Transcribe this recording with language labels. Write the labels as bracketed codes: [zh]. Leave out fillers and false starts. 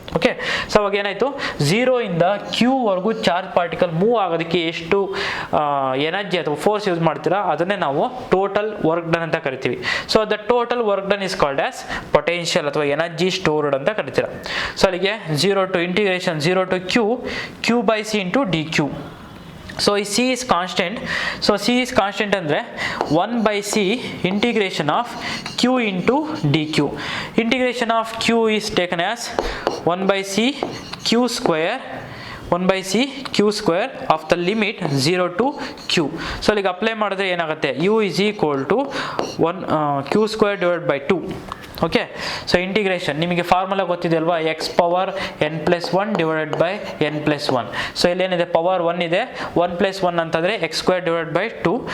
[kn] Okay, so ಅವಾಗ ಏನಾಯ್ತು, zero ಇಂದ ಕ್ಯೂ ವರೆಗೂ ಚಾರ್ಜ್ ಪಾರ್ಟಿಕಲ್ ಮೂವ್ ಆಗೋದಕ್ಕೆ ಎಷ್ಟು ಎನರ್ಜಿ ಅಥವಾ ಫೋರ್ಸ್ ಯೂಸ್ ಮಾಡ್ತೀರಾ ಅದನ್ನೇ ನಾವು ಟೋಟಲ್ ವರ್ಕ್ ಡನ್ ಅಂತ ಕರಿತೀವಿ. [en] so the total work done is called as potential ಅಥವಾ energy stored [kn] ಅಂತ ಕರಿತೀರಾ. [en] so [kn] ಅಲ್ಲಿಗೆ [en] Zero to integration zero to Q by C into D Q. So C is constant. So C is constant [kn] ಅಂದರೆ [en] 1 by C integration of Q into dQ. Integration of Q is taken as 1 by C Q square 1 by C Q square of the limit 0 to Q. So like apply [kn] ಮಾಡಿದ್ರೆ ಏನಾಗುತ್ತೆ, [en] U is equal to 1 Q square divided by 2. Okay, so integration [kn] ನಿಮಗೆ formula ಗೊತ್ತಿದೆ ಅಲ್ವಾ, [en] X power N plus 1 divided by N plus 1. So [kn] ಇಲ್ಲೇನಿದೆ power 1 ಇದೆ, [en] 1 plus 1 ಅಂತಂದರೆ X square divide by 2.